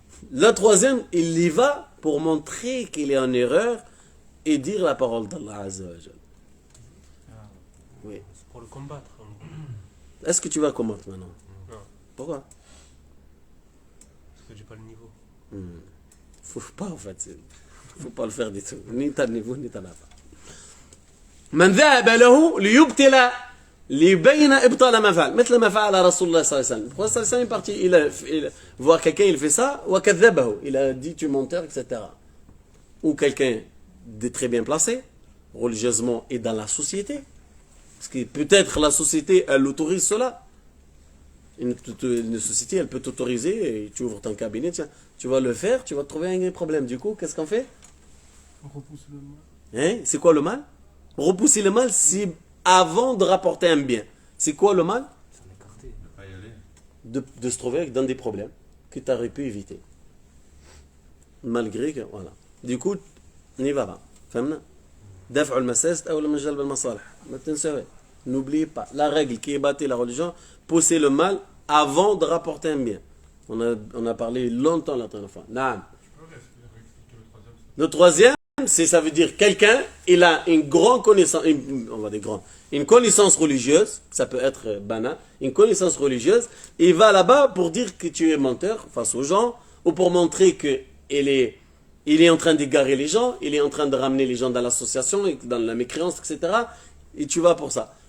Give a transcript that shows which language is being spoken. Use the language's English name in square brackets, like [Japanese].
[French] Le troisième, il y va pour montrer qu'il est en erreur et dire la parole d'Allah Azza wa Jal. Oui. C'est pour le combattre. Est-ce que tu vas combattre maintenant? Non, Pourquoi? parce que j'ai pas le niveau. Faut pas, en fait. Faut pas le faire du tout. Ni t'as le niveau, ni t'as la part. [Arabic] من ذهب له ليبتلى ليبين ابطال ما فعل مثل ما فعل رسول الله صلى الله عليه وسلم. [French] Le prophète sallallahu alayhi wa sallam est parti, il voir quelqu'un, il fait ça, وكذبه, il a dit tu es menteur, etc. Ou quelqu'un de très bien placé, religieusement et dans la société. Parce que peut-être la société, elle autorise cela. Une société, elle peut t'autoriser, et tu ouvres ton cabinet, tiens, tu vas le faire, tu vas trouver un problème. Du coup, qu'est-ce qu'on fait? On repousse le mal. Hein? C'est quoi le mal? Repousser le mal, c'est avant de rapporter un bien. C'est quoi le mal? Ne pas y aller. De se trouver dans des problèmes que tu aurais pu éviter. Malgré que, voilà. Du coup, n'y va pas. Famna? [Arabic] دفع المساس أولى من جلب المصالح. ما تنسوا. [French] N'oubliez pas. La règle qui est bâtie la religion, pousser le mal avant de rapporter un bien. On a parlé longtemps la dernière fois. Naam. Le troisième, ça veut dire quelqu'un, il a une grande connaissance, une connaissance religieuse, ça peut être banal, une connaissance religieuse, il va là-bas pour dire que tu es menteur face aux gens, ou pour montrer qu'il est en train d'égarer les gens, il est en train de ramener les gens dans l'association, dans la mécréance, etc. Et tu vas pour ça.